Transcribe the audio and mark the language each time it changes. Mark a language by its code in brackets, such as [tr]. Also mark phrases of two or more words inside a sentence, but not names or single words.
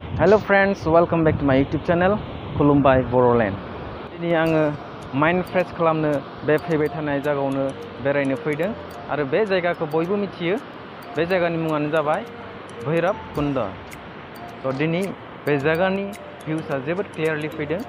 [en] Hello friends, welcome back to my YouTube channel [brx] खुलुमबाय बर'लेण्ड। दिनै आङो माइन्ड फ्रेश खालामनो बे फैबाय थानाय जायगायावनो बेरायनो फैदों आरो बे जायगाखौ बयबो मिथियो। बे जायगानि मुङानो जाबाय भैरबकुंड। स' दिनै बे जायगानि भिउसआ जोबोद क्लियारलि फैदों।